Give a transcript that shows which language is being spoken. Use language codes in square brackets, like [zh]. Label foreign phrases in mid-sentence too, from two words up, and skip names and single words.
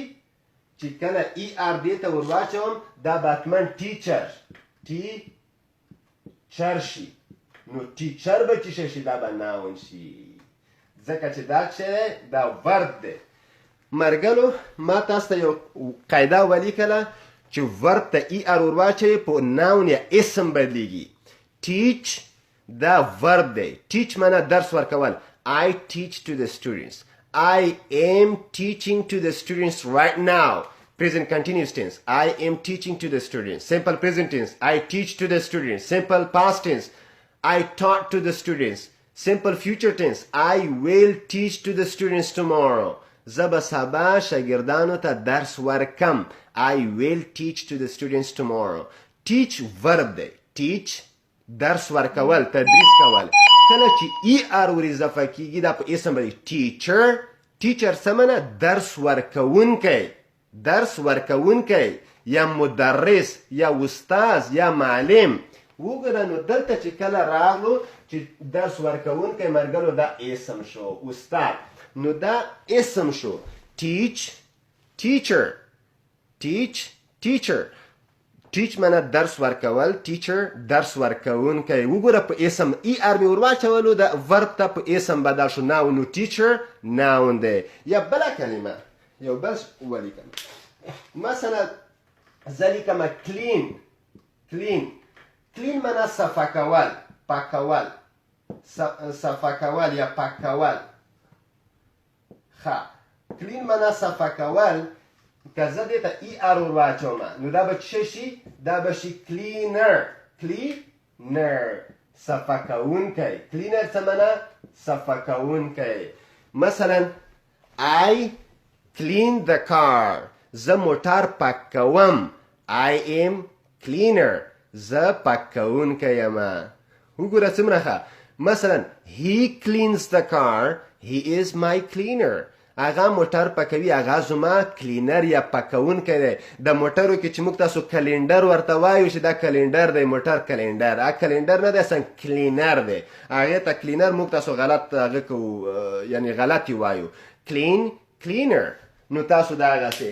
[ps] چې کله er دې ته ورواچوم دا به حتما teacher شي. نو teacher به څه شي؟ دا به noun شي، ځکه چې دا څه دا verb دی. ملګرو ما تاسو ته یو قاعده ولیکله چې verb ته er ورواچوئ په noun یا اسم بدلیږي. teach دا verb دی. teach معنا درس ورکول. [en] I teach to the students. I am teaching to the students right now. Present continuous tense. I am teaching to the students. Simple present tense. I teach to the students. Simple past tense. I taught to the students. Simple future tense. I will teach to the students tomorrow. [ps] زه سبا شاګردانو ته درس ورکم. [en] I will teach to the students tomorrow. [ps] teach verb دی. teach درس ورکول، تدریس کول. کله چې er ور اضافه کیږي دا په اسم باندې teacher څه معنا؟ درس ورکوونکی یا مدرس یا استاذ یا معلم. وګوره نو دلته چې کله راغلو چې درس ورکوونکی ملګرو دا اسم شو، استاد نو دا اسم شو. teach معنا درس ورکول، teacher درس ورکوونکی. وګوره په اسم er مې ورواچولو دا verb ته په اسم بدل شو noun. نو teacher noun دی. یا بله کلمه یو بل ولیکم، مثلا زه لیکم clean معنا صفا کول، پاکول، صفا کول یا پاک کول. ښه clean معنا صفا کول. که زه دې ته er ورواچوم نو دا به څه شي؟ دا به شي cleaner صفا کوونکی. cleaner څه معنا؟ صفا کوونکی. مثلا [en] I clean the car. [ps] زه موټر پاک کوم. [en] I am cleaner. [ps] زه پاک کوونکی یم. وګوره څومره ښه. [en] مثلا he cleans the car. He is my cleaner. [ps] هغه موټر پاکوي، هغه زما کلینر یا پاکونکی دی. د موټرو کې چې موږ تاسو کلینډر ورته وایو چې دا کلینډر دی، موټر کلینډر. هغه کلینډر نه دی، اصلا کلینر دی. هغې ته کلینر موږ تاسو غلط هغه کوو، یعنې غلط یې وایو. کلینر. نو تاسو دا هغسې.